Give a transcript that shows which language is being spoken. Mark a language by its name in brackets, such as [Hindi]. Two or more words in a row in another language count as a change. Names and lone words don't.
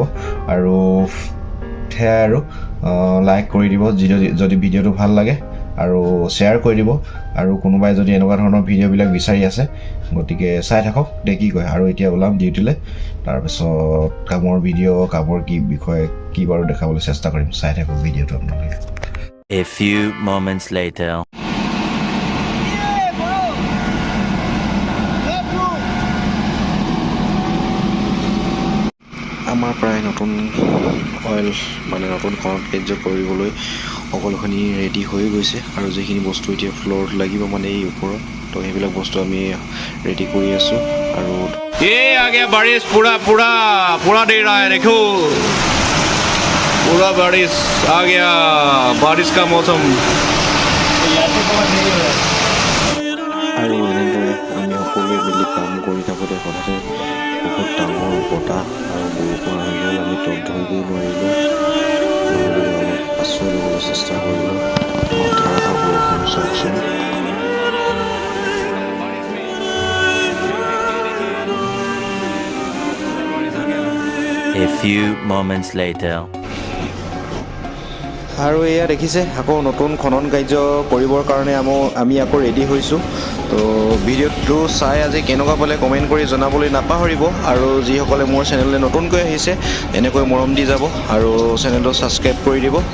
[Assamese] আৰু সেয়াই আৰু লাইক কৰি দিব যদি ভিডিঅ'টো ভাল লাগে, আৰু শ্বেয়াৰ কৰি দিব। আৰু কোনোবাই যদি এনেকুৱা ধৰণৰ ভিডিঅ'বিলাক বিচাৰি আছে, গতিকে চাই থাকক দে কি কয়। আৰু এতিয়া ওলাম ডিউটিলৈ, তাৰপিছত কামৰ ভিডিঅ', কামৰ কি বিষয়ে কি বাৰু দেখাবলৈ চেষ্টা কৰিম। চাই থাকক ভিডিঅ'টো আপোনালোকে। [English] A few moments later. [Assamese] আমাৰ প্ৰায় নতুন অইল নতুন খনন কাৰ্য কৰিবলৈ সকলোখিনি ৰেডি হৈ গৈছে। আৰু যিখিনি বস্তু এতিয়া ফ্ল'ৰত লাগিব এই ওপৰত, তো সেইবিলাক বস্তু আমি ৰেডি কৰি আছোঁ। আৰু [Hindi] आगे बारिश पूरा दे रहा है, देखो पूरा बारिश आ गया, बारिश का मौसम। [Assamese] আৰু এনেদৰে আমি সকলোৱে মিলি কাম কৰি থাকোঁতে হঠাতে বহুত ডাঙৰ বতাহ আৰু বৰষুণ আহি গ'ল। আমি তত ধৰিবই নোৱাৰিলোঁ। অলপ আশ্ৰয় ল'বলৈ চেষ্টা কৰিলোঁ। ধাৰাসাৰ বৰষুণ চাওকচোন। [English] A few moments later. [Assamese] আৰু এয়া দেখিছে, আকৌ নতুন খনন কাৰ্য কৰিবৰ কাৰণে আমি আকৌ ৰেডি হৈছোঁ। তো ভিডিঅ'টো চাই আজি কেনেকুৱা পালে কমেণ্ট কৰি জনাবলৈ নাপাহৰিব। আৰু যিসকলে মোৰ চেনেললৈ নতুনকৈ আহিছে, এনেকৈ মৰম দি যাব আৰু চেনেলটো ছাবস্ক্ৰাইব কৰি দিব।